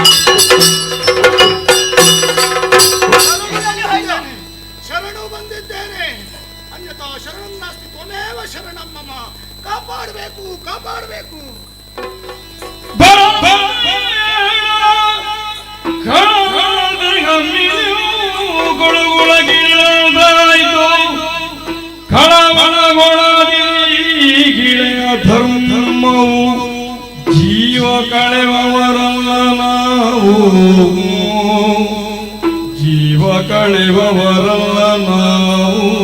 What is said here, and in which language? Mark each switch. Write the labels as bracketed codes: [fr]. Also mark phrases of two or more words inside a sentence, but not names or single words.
[kn] ಶರಣು ಬಂದಿದ್ದೇನೆ. [sa] ಅನ್ಯಥಾ ಶರಣಂ ನಾಸ್ತಿ ತ್ವಮೇವ ಶರಣಂ ಮಮ. [kn] ಕಾಪಾಡಬೇಕು, ಕಾಪಾಡಬೇಕು. ಗಿಳೆಯ ಧರ್ಮವು ಜೀವ ಕಳೆವವರಲ್ಲ ನಾವು, ಜೀವ ಕಳೆವವರಲ್ಲ ನಾವು.